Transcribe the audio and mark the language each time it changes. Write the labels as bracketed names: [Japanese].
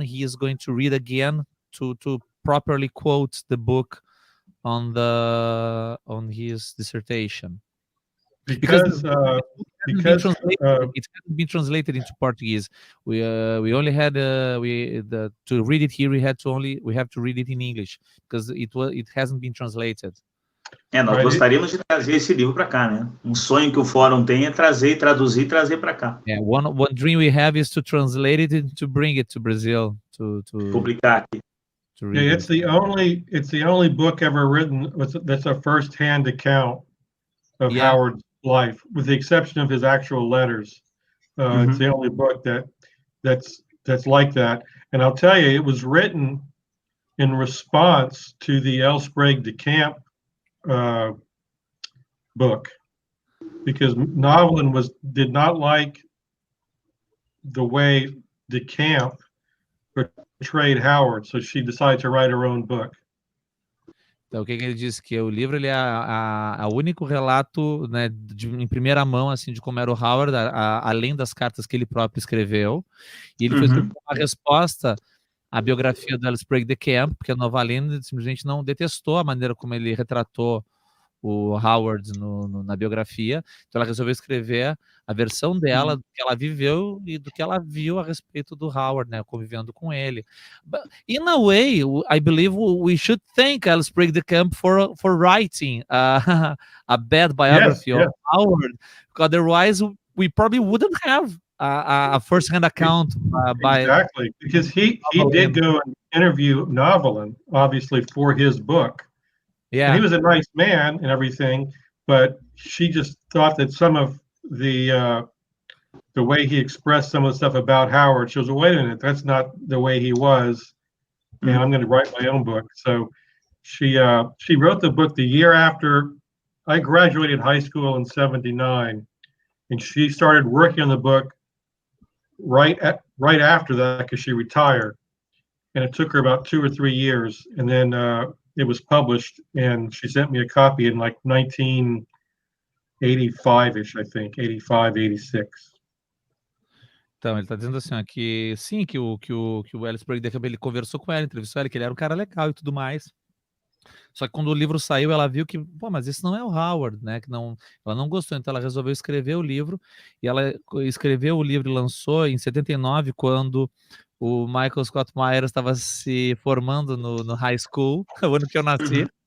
[English] He is going to read again to properly quote the book on his dissertation. Because it hasn't been translated into Portuguese. We only had to read it here. We have to read it in English because it hasn't been translated. [Portuguese] Nós gostaríamos de trazer esse livro para cá, né? Um sonho que o Fórum tem é trazer, traduzir e trazer para cá. [English] Yeah, one dream we have is to translate it and to bring it to Brazil to [Portuguese] publicar aqui. [English] It's the only book ever written that's a first-hand account of Howard's life, with the exception of his actual letters. It's the only book that's like that. And I'll tell you, it was written in response to the Elsbreg de Camp book, because Novalyne did not like the way de Camp portrayed Howard, so she decided to write her own book. [Portuguese] Então, o que ele disse? Que o livro ele é o único relato, né, em primeira mão, assim, de como era o Howard, além das cartas que ele próprio escreveu. E ele fez uma resposta à biografia do Elsbreg de Camp, porque a Novalyne simplesmente não detestou a maneira como ele retratou o Howard na biografia. Então, ela resolveu escrever a versão dela, do que ela viveu e do que ela viu a respeito do Howard, né, convivendo com ele. [English] But in a way, I believe we should thank Elsbreg de Camp for writing a bad biography of Howard, because otherwise we probably wouldn't have a first-hand account by... Exactly, because he did go and interview Novalyne, obviously, for his book. Yeah, and he was a nice man and everything, but she just thought that some of the way he expressed some of the stuff about Howard, she was, wait a minute, that's not the way he was, and I'm going to write my own book. So she wrote the book the year after I graduated high school in '79, and she started working on the book right after that, because she retired, and it took her about 2 or 3 years, and then it was published, and she sent me a copy in like 1985-ish, I think, 85, 86. [Portuguese] Então, ele está dizendo assim, ó, que sim, que o Elsbreg de Camp, ele conversou com ela, entrevistou ela, que ele era um cara legal e tudo mais. Só que quando o livro saiu, ela viu que, pô, mas esse não é o Howard, né? Ela não gostou, então ela resolveu escrever o livro, e ela escreveu o livro e lançou em 79, quando o Michael Scott Myers estava se formando no high school, o ano que eu nasci.